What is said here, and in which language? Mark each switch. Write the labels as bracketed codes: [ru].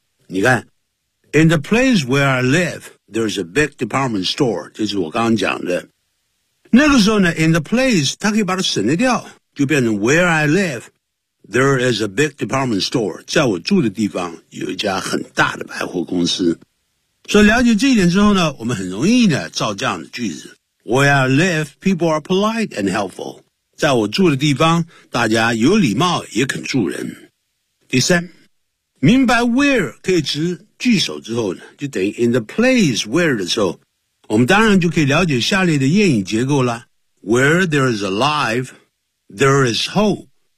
[zh] 你看 [en] In the place where I live, there's a big department store, [zh] 这是我刚刚讲的。那个时候呢 [en] In the place, [zh] 它可以把它省略掉，就变成 [en] Where I live, there is a big department store, [zh] 在我住的地方有一家很大的百货公司。所以了解这一点之后呢，我们很容易呢造这样的句子。 [en] Where I live, people are polite and helpful. [zh] 在我住的地方，大家有礼貌也肯助人。第三，明白 where 可以指句首之后呢，就等于 [en] in the place where [zh] 的时候，我们当然就可以了解下列的谚语结构了。 [en] Where there is alive, there is hope.